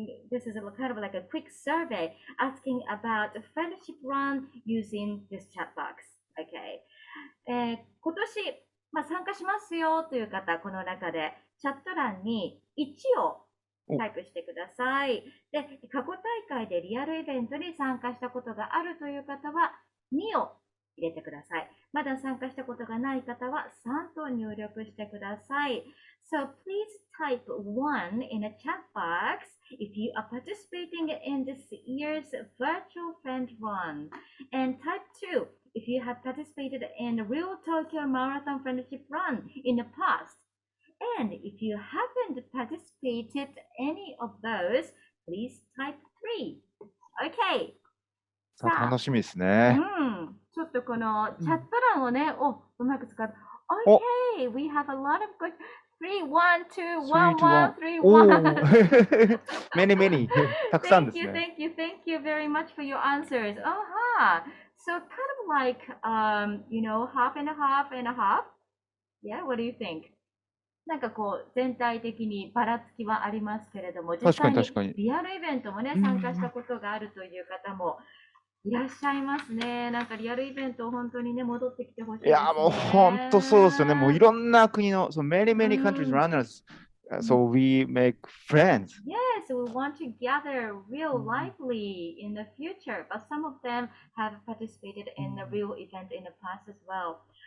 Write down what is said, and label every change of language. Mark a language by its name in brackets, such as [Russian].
[English] This is kind of like a quick survey asking about a friendship run using this chat box. Okay. [Japanese] 今年、参加しますよという方、この中でチャット欄に1をタイプしてください。で、過去大会でリアルイベントに参加したことがあるという方は2を入れてください。まだ参加したことがない方は3と入力してください。 [English] So please type 1 in a chat box if you are participating in this year's virtual friend run. And type 2 if you have participated in the real Tokyo Marathon Friendship Run in the past. And if you haven't participated any of those, please type 3. Okay. [Japanese] さあ、楽しみですね。ちょっとこのチャット欄をね、うまく使う。 [English] Okay, we have a lot of good. 3, 1, 2, 1, 1, 3, 1. [Japanese] Many. たくさんですね。 [English] Thank you very much for your answers. So kind of like, half and a half and a half? Yeah, what do you think? [Japanese] なんかこう全体的にばらつきはありますけれども、実際にリアルイベントもね、参加したことがあるという方もいらっしゃいますね。なんかリアルイベント本当にね、戻ってきてほしいですね。いや、もう本当そうですよね。もういろんな国の、 [English] so many countries runners, so we make friends. Yes, we want to gather real lively in the future, but some of them have participated in the real event in the past as well.